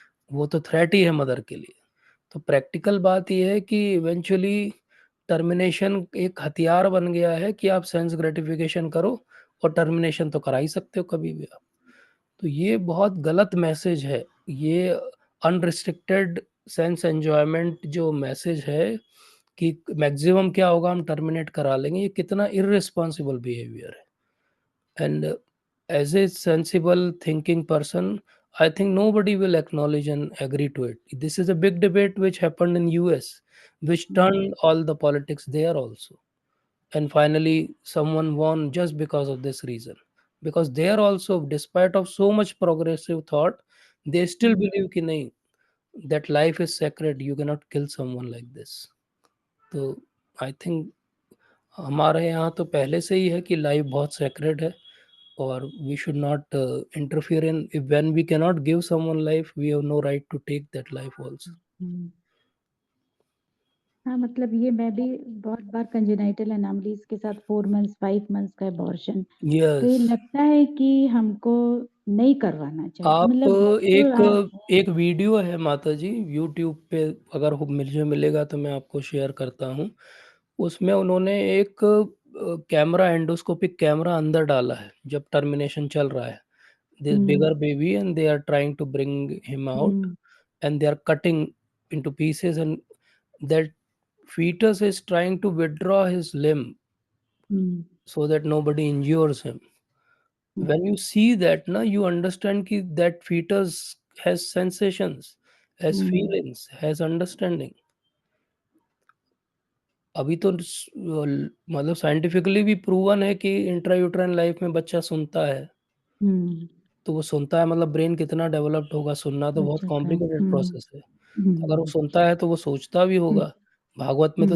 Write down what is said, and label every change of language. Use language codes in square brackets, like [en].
[hi] वो तो थ्रेट ही है मदर के लिए। तो प्रैक्टिकल बात ये है कि इवेंचुअली टर्मिनेशन एक हथियार बन गया है कि आप सेंस ग्रेटिफिकेशन करो और टर्मिनेशन तो करा ही सकते हो कभी भी आप। तो ये बहुत गलत मैसेज है। ये अनरिस्ट्रिक्टेड सेंस एन्जॉयमेंट जो मैसेज है कि मैक्सिमम क्या होगा हम टर्मिनेट करा लेंगे, ये कितना इर्रेस्पॉन्सिबल बिहेवियर है। [en] And as a sensible thinking person, I think nobody will acknowledge and agree to it. This is a big debate which happened in US, which hmm, turned all the politics there also. And finally someone won just because of this reason, because they are also, despite of so much progressive thought, they still hmm, believe [hi] कि नहीं, [en] that life is sacred, you cannot kill someone like this. तो I think [hi] हमारे यहाँ तो पहले से ही है कि लाइफ बहुत सेक्रेड है और [en] We should not interfere in, if when we can not give someone life we have no right to take that life also. Hmm. [hi] हाँ, मतलब ये मैं भी बहुत बार कंजेनाइटल एनोमलीज़ के साथ 4 मंथ्स, 5 मंथ्स का अबॉर्शन, तो ये लगता है कि हमको नहीं करवाना चाहिए। आप मतलब तो एक आप एक वीडियो है माता जी यूट्यूब पे, अगर मुझे मिलेगा तो मैं आपको शेयर करता हूँ। उसमें उन्होंने एक कैमरा, एंडोस्कोपिक कैमरा अंदर डाला है जब टर्मिनेशन चल रहा है। [en] This hmm, bigger baby and they are trying to bring him out hmm, and they are cutting into pieces, and that fetus is trying to withdraw his limb hmm, so that nobody injures him. Hmm, When you see that na, you understand ki that fetus has sensations, has hmm, feelings, has understanding. [hi] अभी तो मतलब scientifically भी proven है कि intrauterine life में बच्चा सुनता है। हुँ, तो वो सुनता है मतलब ब्रेन कितना डेवलप्ड होगा, सुनना तो बहुत अच्छा का कॉम्प्लिकेटेड प्रोसेस है। तो अगर वो हुँ, सुनता है तो वो सोचता भी हुँ, होगा। भागवत में तो